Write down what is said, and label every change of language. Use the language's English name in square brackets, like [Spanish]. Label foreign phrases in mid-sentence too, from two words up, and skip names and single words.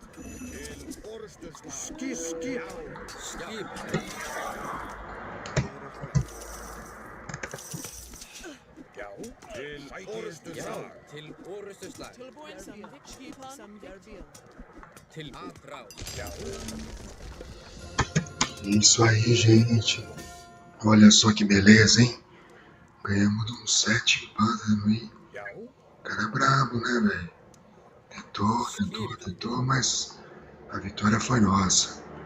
[Icelandic] Til orustu slag. Skip. Já, til orustu slag. Til orustu slag. Til atrás. Já. [Portuguese] Isso aí, gente. Olha só que beleza, hein? Ganhamos de uns 7 pântanos aí. O cara é brabo, né, velho? Tentou, mas a vitória foi nossa.